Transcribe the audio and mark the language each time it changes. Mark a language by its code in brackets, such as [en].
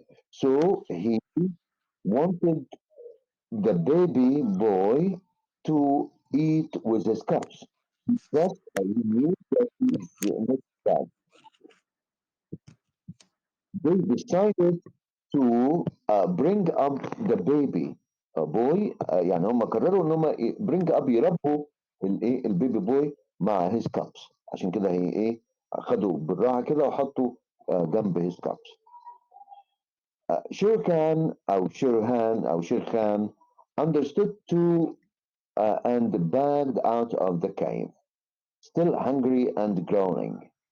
[en] So he wanted the baby boy to eat with his cubs. Yes, he knew that he's not bad. They decided to bring up the baby boy. [ar] يعني هم قرروا ان هم [en] bring up [ar] يربوا الايه البيبي بوي مع [en] his cubs. [ar] عشان كده هي ايه خدوا بالراحه كده وحطوا جنب [en] his cubs. Shere Khan او شيرهان او Shere Khan understood too and backed out of the cave, still hungry and groaning.